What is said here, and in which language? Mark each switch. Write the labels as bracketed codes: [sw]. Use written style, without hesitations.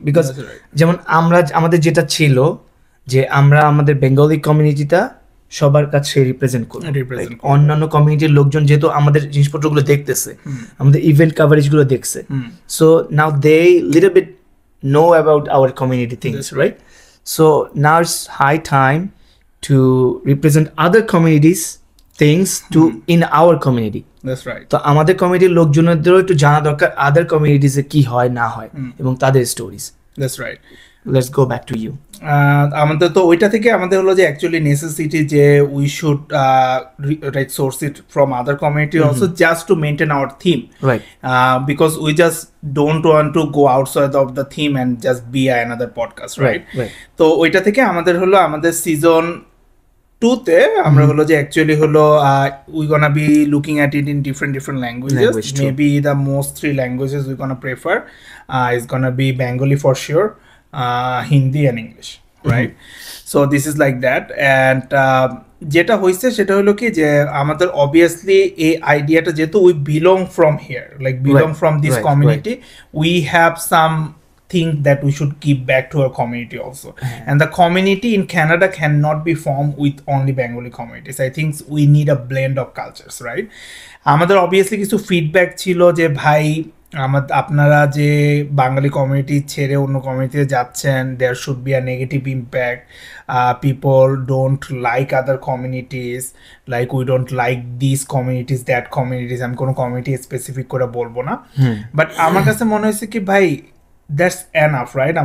[bn] Because যেমন আমাদের যেটা ছিল যে আমরা আমাদের বেঙ্গলি কমিউনিটিটা সবার কাছে রিপ্রেজেন্ট করি, অন্যান্য কমিউনিটির লোকজন যেহেতু আমাদের জিনিসপত্রগুলো দেখতেছে, আমাদের ইভেন্ট কাভারেজগুলো দেখছে, [en] So now they little bit know about our community things, right? So now it's high time to represent other communities things to in our community. That's right. [bn] তো আমাদের কমিউনিটির লোকজনেরও একটু জানা দরকার আদার কমিউনিটিসে কি হয় না হয় এবং তাদের stories. [en] That's right. Let's go back to you. [bn] আমাদের তো ওইটা থেকে আমাদের হলো যে [en] Actually necessity যে we should source it from other community also just to maintain our theme, Right. Because we just don't want to go outside of the theme and just be another podcast, right? [bn] তো ওইটা থেকে আমাদের হলো আমাদের season 2-তে আমরা হলো যে [en] Actually হলো we gonna be looking at it in different languages, maybe the most 3 languages we gonna prefer is gonna be Bengali for sure, Hindi and English, right? So this is like that, and [bn] যেটা হয়েছে সেটা হলো কি যে আমাদের obviously এই আইডিয়াটা যেহেতু [en] We belong from here, like belong from this community, we have some think that we should give back to our community also. And the community in Canada cannot be formed with only Bengali communities. I think we need a blend of cultures, right? [bn] আমাদের obviously কিছু feedback ছিল যে ভাই আপনারা যে বাঙালি community ছেড়ে অন্য কমিউনিটিতে যাচ্ছেন, [en] there should be a negative impact, people don't like other communities, like we don't like this communities, that communities, [bn] আমি কোনো কমিউনিটি স্পেসিফিক করে বলবো না, বাট আমার কাছে মনে হয়েছে কি ভাই [en] That's enough, right?